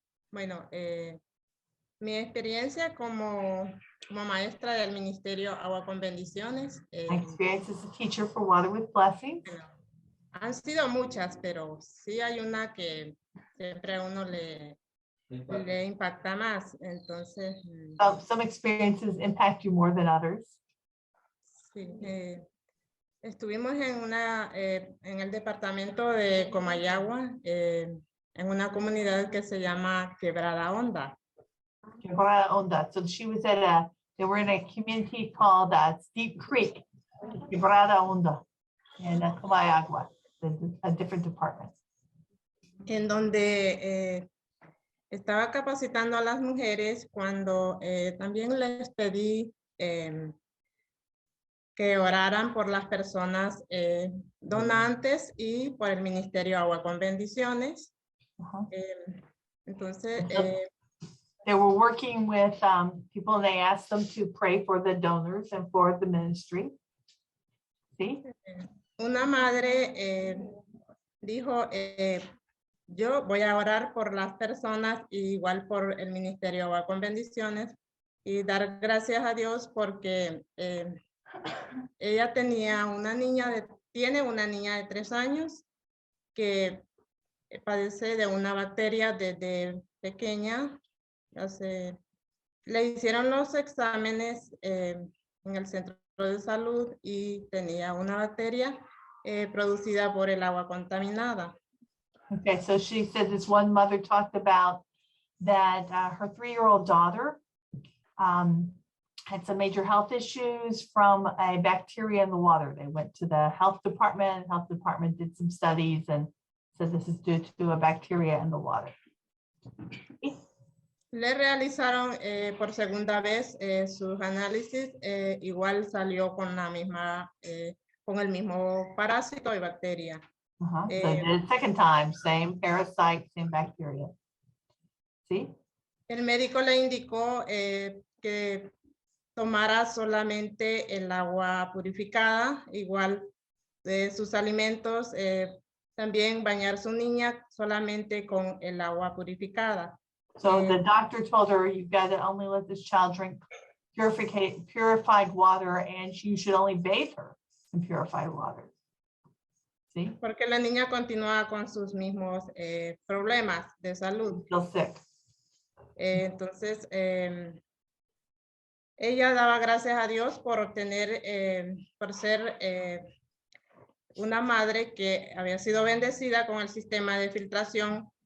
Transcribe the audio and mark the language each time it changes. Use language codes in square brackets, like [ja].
[es] Bueno, mi experiencia como maestra del Ministerio Agua con Bendiciones. [en] My experience as a teacher for Water with Blessings. [es] Han sido muchas, pero sí hay una que siempre a uno le impacta más. Entonces, [en] Some experiences impact you more than others. [es] sí, estuvimos en el departamento de Comayagua, en una comunidad que se llama Quebrada Honda. Quebrada Honda. [en] So they were in a community called Deep Creek, Quebrada Honda, in Comayagua, a different department. [es] En donde estaba capacitando a las mujeres cuando también les pedí que oraran por las personas donantes y por el Ministerio Agua con Bendiciones. Entonces, [en] they were working with people, and they asked them to pray for the donors and for the ministry. [es] ¿Sí? Una madre dijo, yo voy a orar por las personas, igual por el Ministerio Agua con Bendiciones, y dar gracias a Dios porque ella tiene una niña de 3 años que padece de una bacteria desde pequeña. Le hicieron los exámenes en el centro de salud y tenía una bacteria producida por el agua contaminada. [en] Okay, so she said this one mother talked about that her 3-year-old daughter had some major health issues from a bacteria in the water. They went to the health department did some studies and said this is due to a bacteria in the water. [es] Le realizaron por segunda vez sus análisis, igual salió con con el mismo parásito y bacteria. [en] So the second time, same parasite, same bacteria. [es] ¿Sí? El médico le indicó que tomara solamente el agua purificada, igual de sus alimentos, también bañar su niña solamente con el agua purificada. [en] So the doctor told her, you've got to only let this child drink purified water, and you should only bathe her in purified water. See? [es] Porque la niña continúa con sus mismos problemas de salud. [en] Feel sick. [es] Entonces, ella daba gracias a Dios por obtener, por ser una madre que había sido bendecida con el sistema de filtración.